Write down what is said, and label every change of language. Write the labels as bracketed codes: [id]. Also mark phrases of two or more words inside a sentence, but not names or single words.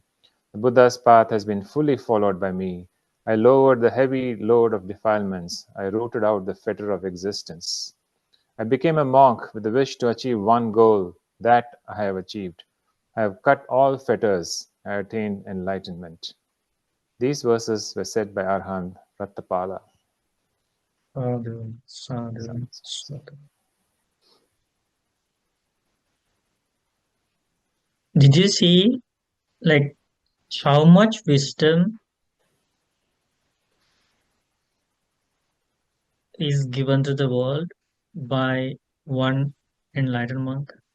[en] The Buddha's path has been fully followed by me. I lowered the heavy load of defilements. I rooted out the fetter of existence. I became a monk with the wish to achieve one goal. That I have achieved. I have cut all fetters. I attained enlightenment. These verses were said by Arhan Rattapala. [pi] Sadhu, sadhu, sadhu. [en] Did you see like how much wisdom is given to the world by one enlightened monk?